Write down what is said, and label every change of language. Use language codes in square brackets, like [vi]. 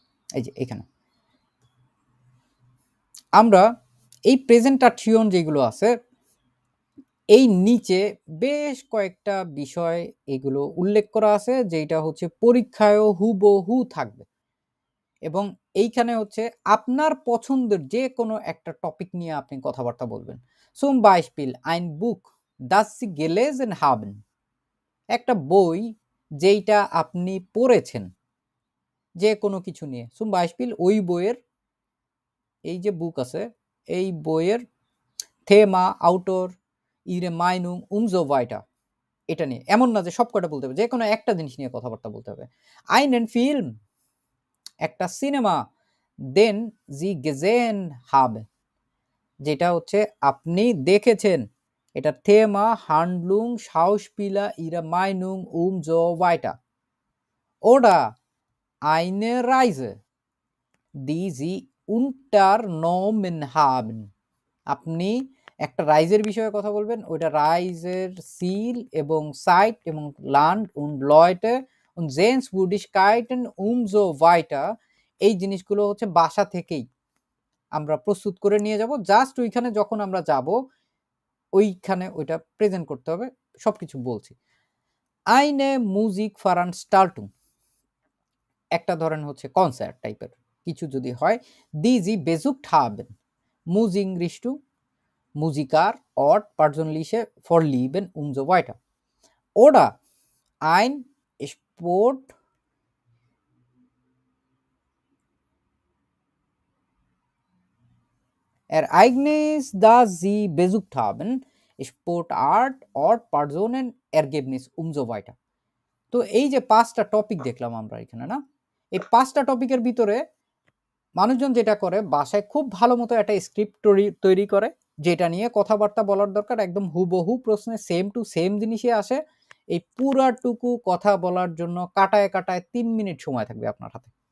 [bn] এই যে এখানে আমরা এই প্রেজেন্টেশন যেগুলো আছে, এই নিচে বেশ কয়েকটা বিষয় এগুলো উল্লেখ করা আছে, যেটা হচ্ছে পরীক্ষায়ও হুবহু থাকবে। এবং এইখানে হচ্ছে আপনার পছন্দের যে কোনো একটা টপিক নিয়ে আপনি কথাবার্তা বলবেন। [de] Zum Beispiel ein Buch, das Sie gelesen haben। [bn] একটা বই যেইটা আপনি পড়েছেন, যে কোনো কিছু নিয়ে। Zum Beispiel ওই বইয়ের, এই যে বুক আছে, এই বইয়ের [de] Thema, Autor, ihre Meinung und so weiter, [bn] এটা নিয়ে। এমন না যে সব কটা বলতে হবে, যে কোনো একটা জিনিস নিয়ে কথাবার্তা বলতে হবে। [de] Einen Film, [bn] একটা cinema, [de] den Sie gesehen haben, [bn] যেটা হচ্ছে আপনি দেখেছেন। [de] এটা Thema, Handlung, Schauspieler, ihre Meinung und so weiter। Oder eine Reise, die Sie unternommen haben। [bn] আপনি একটা রাইজের বিষয়ে কথা বলবেন, ওইটা রাইজের সিল এবং সাইট এবং land [de] und Leute und Sehenswürdigkeiten und so weiter, [bn] এই জিনিসগুলো হচ্ছে বাসা থেকেই আমরা প্রস্তুত করে নিয়ে যাব। জাস্ট ওইখানে যখন আমরা যাব, ওইখানে ওইটা প্রেজেন্ট করতে হবে। সবকিছু বলছি। [de] Eine Musikveranstaltung, [bn] একটা ধরেন হচ্ছে কনসার্ট টাইপের কিছু যদি হয়। [de] Die Sie besucht haben, Musikrichtung, Musiker, Ort, persönliche Vorlieben und so weiter। Oder ein Sport, Ereignis, das Sie besucht haben, Sportart, Ort, Personen, Ergebnis und so weiter। [bn] তো এই যে 5টা টপিক দেখলাম আমরা এখানে, না? এই 5টা টপিকের ভিতরে মানুষজন যেটা করে, বাসায় খুব ভালো মতো একটা স্ক্রিপ্ট তৈরি করে, যেটা নিয়ে কথাবার্তা বলার দরকার, একদম হুবহু প্রশ্নে সেম টু সেম জিনিসই আসে। এই পুরাটুকু কথা বলার জন্য কাটায় কাটায় 3 মিনিট সময় থাকবে আপনার হাতে।